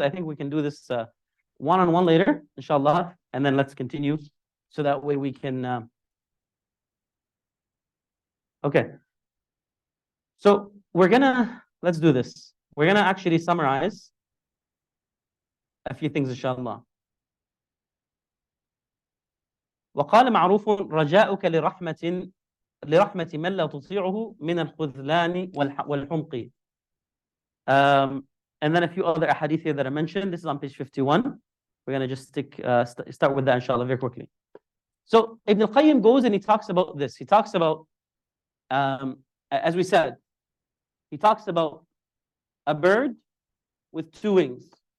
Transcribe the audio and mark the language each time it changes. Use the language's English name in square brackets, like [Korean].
[English] I think we can do this one-on-one later, inshallah, and then let's continue so that way we can. Okay. So let's do this. We're gonna actually summarize a few things, inshallah. [Arabic] وقال معروف رجاؤك لرحمة من لا تطيعه من الخذلان والحمق. [English] And then a few other ahadith here that I mentioned. This is on page 51. We're going to just start with that, inshallah, very quickly. So Ibn al-Qayyim goes and he talks about this. He talks about, as we said, he talks about a bird with two wings.